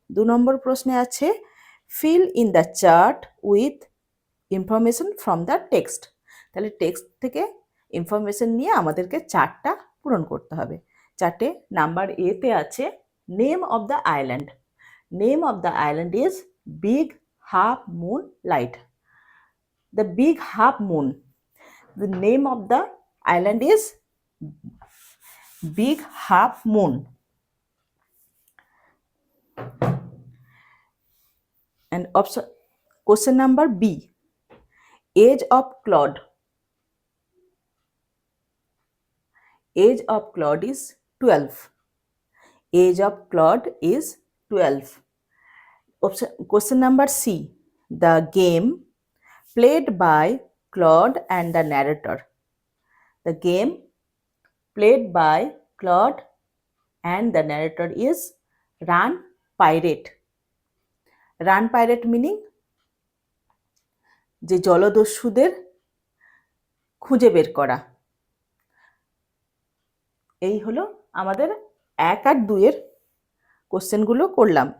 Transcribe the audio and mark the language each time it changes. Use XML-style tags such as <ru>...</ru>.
<bn>2 নম্বর প্রশ্নে আছে</bn> <en>Fill in the chart with information from the text.</en> <bn>তাহলে টেক্সট থেকে ইনফরমেশন নিয়ে আমাদেরকে চার্টটা পূরণ করতে হবে। চার্টে নাম্বার এতে আছে</bn> <en>Name of the island. Name of the island is big half moon light. The big half moon. The name of the island is Big Half Moon. And option question number B. Age of Claude. Age of Claude is 12. Age of Claude is 12. Question number C. The game played by Claude and the narrator. The game played by Claude and the narrator is Run Pirate.</en> <bn>Run Pirate meaning যে জলদস্যুদের খুঁজে বের করা। এই হলো আমাদের 1 আর 2-এর কোশ্চেনগুলো করলাম।</bn>